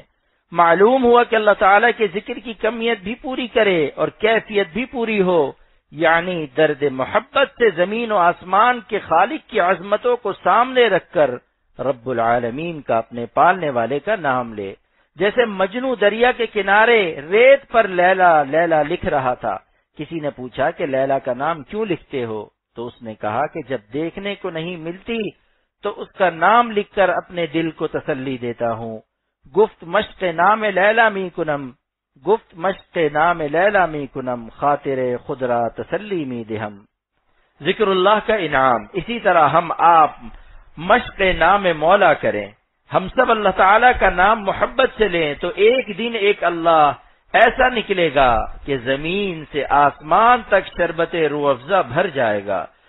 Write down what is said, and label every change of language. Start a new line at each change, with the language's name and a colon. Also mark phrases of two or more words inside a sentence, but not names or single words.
Urdu: معلوم ہوا کہ اللہ تعالیٰ کے ذکر کی کمیت بھی پوری کرے اور کیفیت بھی پوری ہو، یعنی درد محبت سے زمین و آسمان کے خالق کی عظمتوں کو سامنے رکھ کر رب العالمین کا اپنے پالنے والے کا نام لے۔ جیسے مجنو دریا کے کنارے ریت پر لیلا لیلا لکھ رہا تھا، کسی نے پوچھا کہ لیلا کا نام کیوں لکھتے ہو؟ تو اس نے کہا کہ جب دیکھنے کو نہیں ملتی تو اس کا نام لکھ کر اپنے دل کو تسلی دیتا ہوں۔
Persian: گفت مشق نام لیلا می کنم، گفت مشق نام لیلا می کنم، خاطر خود را تسلی می دہم۔
Urdu: ذکر اللہ کا انعام۔ اسی طرح ہم آپ مشق نام مولا کریں، ہم سب اللہ تعالیٰ کا نام محبت سے لیں تو ایک دن ایک اللہ ایسا نکلے گا کہ زمین سے آسمان تک شربت روح افزا بھر جائے گا۔